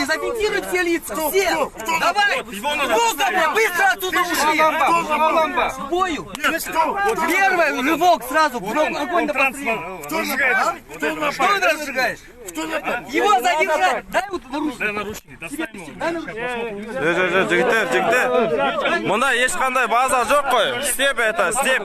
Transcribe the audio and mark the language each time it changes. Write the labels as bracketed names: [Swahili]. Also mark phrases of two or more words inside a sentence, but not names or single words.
[Russian] Зафиксируй все лица. Все. Давай. Ну-ка, быстро отсюда ушли. К бою. Первый рывок сразу. Огонь на прострел. Кто напал? Что ты разжигаешь? Его задержать. Дай вот наручники. [Kazakh] Жігіттер. Мұнда ешқандай база жоқ қой. [Russian] Степ это, степ.